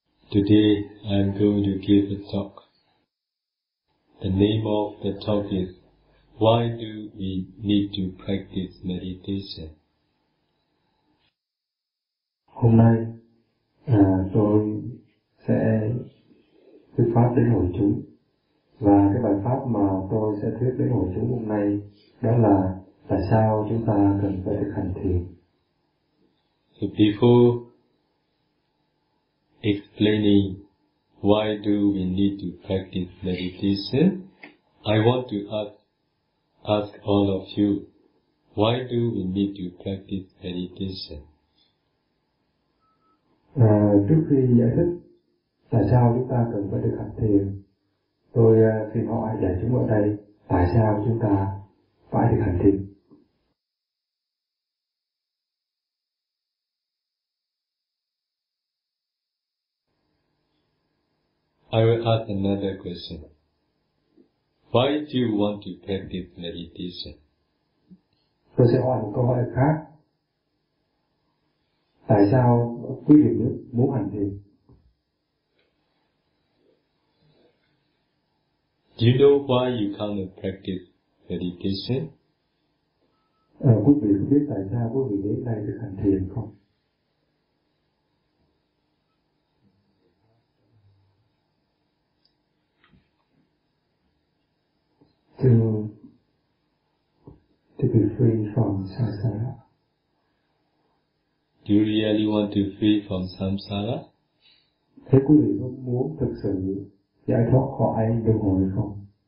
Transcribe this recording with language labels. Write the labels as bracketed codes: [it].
[en] Today I am going to give a talk. The name of the talk is Why Do We Need to Practice Meditation? [vi] Hôm nay tôi sẽ thuyết pháp đến hội chúng. Và cái bài pháp mà tôi sẽ thuyết đến hội chúng hôm nay đó là tại sao chúng ta cần phải thực hành thiền. [en] So before explaining why do we need to practice meditation, I want to ask all of you, why do we need to practice meditation? [vi] Trước khi giải thích tại sao chúng ta cần phải thực hành thiền, tôi xin hỏi đại chúng ở đây, tại sao chúng ta phải thực hành thiền? [en] I will ask another question. Why do you want to practice meditation? [vi] Tôi sẽ hỏi một câu hỏi khác. Tại sao quý vị muốn hành thiền? [en] Do you know why you come and practice meditation? [vi] Quý vị có biết tại sao quý vị đến đây để hành thiền không? [en] To be free from samsara. Do you really want to be free from samsara? [vi] Thế quý vị có muốn thực sự giải thoát khỏi luân hồi không?